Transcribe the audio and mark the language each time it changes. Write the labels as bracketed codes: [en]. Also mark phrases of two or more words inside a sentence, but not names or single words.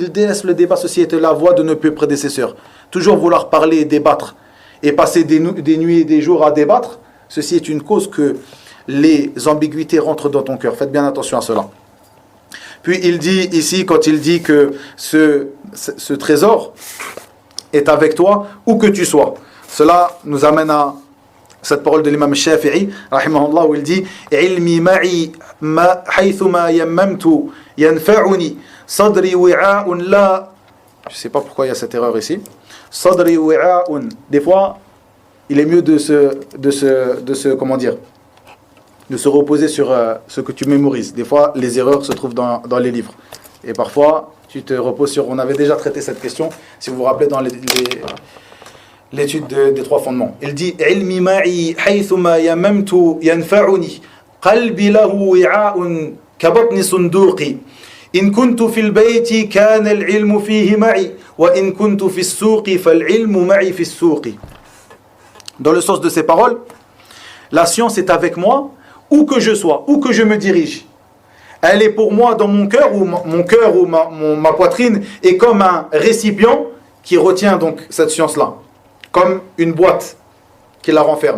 [fr] Il délaisse le débat, ceci était la voie de nos pieux prédécesseurs. Toujours vouloir parler et débattre, et passer des nuits et des jours à débattre, ceci est une cause que les ambiguïtés rentrent dans ton cœur. Faites bien attention à cela. Puis il dit ici, quand il dit que ce trésor est avec toi, où que tu sois. [ar] Cela nous amène à cette parole de l'imam Shafi'i, rahimahullah, où il dit « علمي معي حيثما يممت ينفعني صدري وعاء لا » Je ne sais pas pourquoi il y a cette erreur ici. « صدري وعاء [fr] » Des fois, il est mieux de se comment dire, de se reposer sur ce que tu mémorises. Des fois, les erreurs se trouvent dans les livres. Et parfois, tu te reposes sur... On avait déjà traité cette question, si vous vous rappelez, dans l'étude des trois fondements. [ar] Il dit « علمي معي حيثما يممت ينفعني قلبي له وعاء كبطن صندوق إن كنت في البيت كان العلم فيه معي وإن كنت في السوق فالعلم معي في السوق » [fr] Dans le sens de ces paroles, la science est avec moi, où que je sois, où que je me dirige. Elle est pour moi dans mon cœur, ou ma poitrine est comme un récipient qui retient donc cette science-là, comme une boîte qui la renferme.